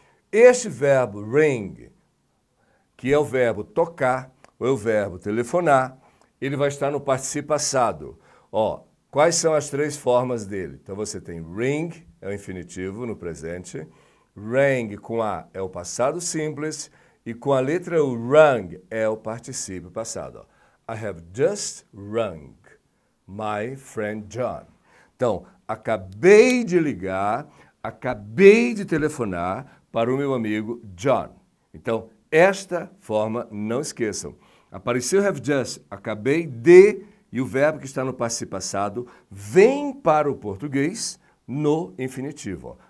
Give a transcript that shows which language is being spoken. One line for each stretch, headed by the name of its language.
Portuguese: Este verbo ring, que é o verbo tocar, ou é o verbo telefonar, ele vai estar no particípio passado. Ó, quais são as três formas dele? Então você tem ring, é o infinitivo no presente, rang com A é o passado simples, e com a letra U, rung, é o particípio passado. Ó.
English: I have just rung my friend John.
Portuguese: Então, acabei de ligar, acabei de telefonar para o meu amigo John. Então, esta forma, não esqueçam. Apareceu have just, acabei de, e o verbo que está no particípio passado vem para o português no infinitivo. Ó.